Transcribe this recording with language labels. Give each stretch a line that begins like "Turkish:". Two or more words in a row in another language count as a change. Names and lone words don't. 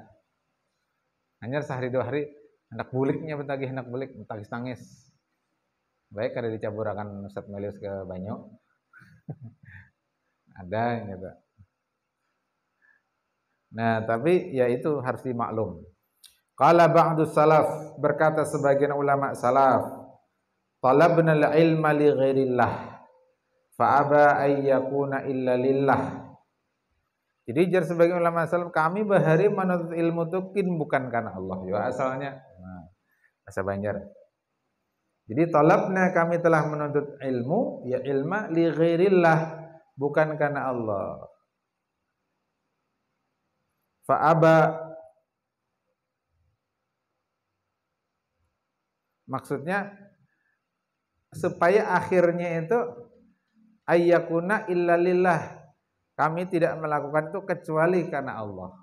Banjar: Hanya sehari dua hari hendak buliknya betagih hendak bulik, betagih tangis. Baik ada dicaburakan Ustaz Melius ke Banyu. Ada yang gitu. Nah, tapi ya itu harus dimaklum.
Arabic: قال بعض السلف,
Banjar: berkata sebagian ulama salaf,
Arabic: طلبنا العلم لغير الله فأبى أن يكون إلا لله.
Banjar: Jadi jar sebagian ulama salaf, kami bahari menuntut ilmu itu bukan karena Allah. Ya asalnya bahasa Banjar. Jadi talabna, kami telah menuntut ilmu,
Arabic: ya العلم لغير الله,
Banjar: bukan karena Allah. Fa'aba, maksudnya supaya akhirnya itu
Arabic: أن يكون إلا لله,
Banjar: kami tidak melakukan itu kecuali karena Allah.